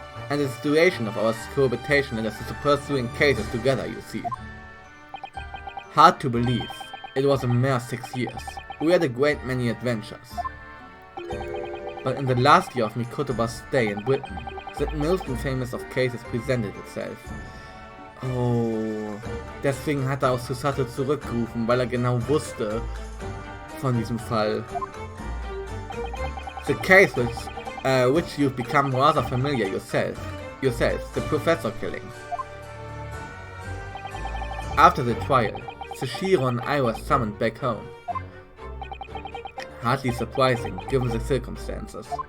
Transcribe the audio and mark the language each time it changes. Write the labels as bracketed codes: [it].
[en] And the situation of our cohabitation led us to pursuing cases together, you see. Hard to believe. It was a mere 6 years. We had a great many adventures. But in the last year of Mikotoba's stay in Britain, that most infamous of cases presented itself. [de] Oh, deswegen hat er auch Susato zurückgerufen, weil er genau wusste von diesem Fall. [en] The case which you've become rather familiar yourself, the professor killing. After the trial, Shiro and I were summoned back home. Hardly surprising, given the circumstances.